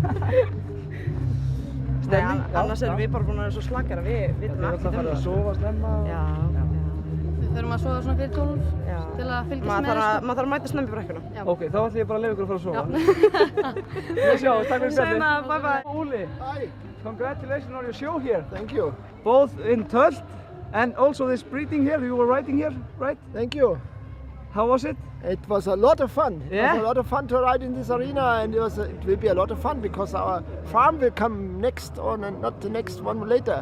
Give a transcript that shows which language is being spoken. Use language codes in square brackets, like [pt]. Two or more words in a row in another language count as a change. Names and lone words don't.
[is] Stemning? Annars erum við bara búin að vera svo slakara. Við vitum Þið er alltaf ekkert farið að það. sofa snemma. Já. Við þurfum að sofa svona fyrir 12 til að fylgjast með þessu. Maður þarf að mæta snemmi í brekkuna. Já. Ok, þá ætlum ég bara að leyfa ykkur að fara að sofa. Við sjáum, takk fyrir spjallið. Sena, [en] bye bye. Uli, Hi, congratulations on your show here. thank you. Both in Tölt and also this breeding here. You were riding here, right? Thank you. How was it? It was a lot of fun. Yeah? It was a lot of fun to ride in this arena, and it will be a lot of fun because our farm will come next on, and not the next one later.